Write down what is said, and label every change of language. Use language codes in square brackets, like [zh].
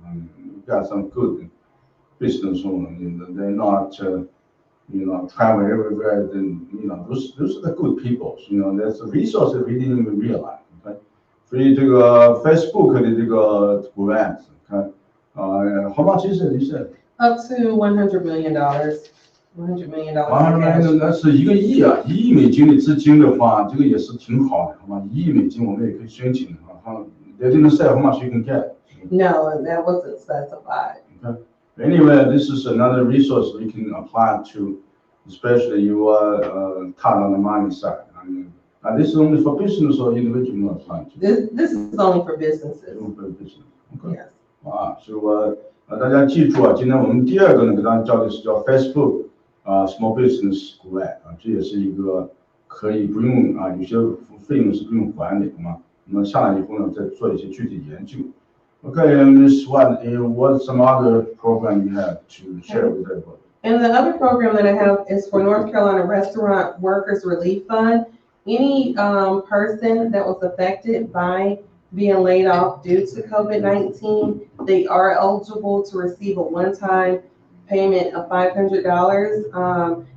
[en] I mean, we got some good business owners. They're not, traveling everywhere. Then, those are the good people. There's a resource that we didn't even realize. Okay, [zh] 所以这个 [en] Facebook 的这个 grant, okay, how much is it? You said up to $100 million. $100 million. [zh] 100 million 那是1个亿啊，1亿美金的资金的话，这个也是挺好的，好吗？1亿美金我们也可以申请啊。 [en] They didn't say how much you can get. No, that wasn't specified. Okay. Anyway, this is another resource we can apply to, especially you are tight on the money side. I mean, this is only for business or individual apply to? This is only for businesses. Only for business. Okay. Yes. [zh] 所以大家记住啊，今天我们第二个呢，给大家教的是叫 Facebook Small Business Grant 这也是一个可以不用有些费用是不用还的，好吗？那么下来以后呢，再做一些具体研究。 [en] Okay, Ms. White, what some other program you have to share with everybody? And the other program that I have is for North Carolina Restaurant Workers Relief Fund. Any person that was affected by being laid off due to COVID-19, they are eligible to receive a one-time payment of $500.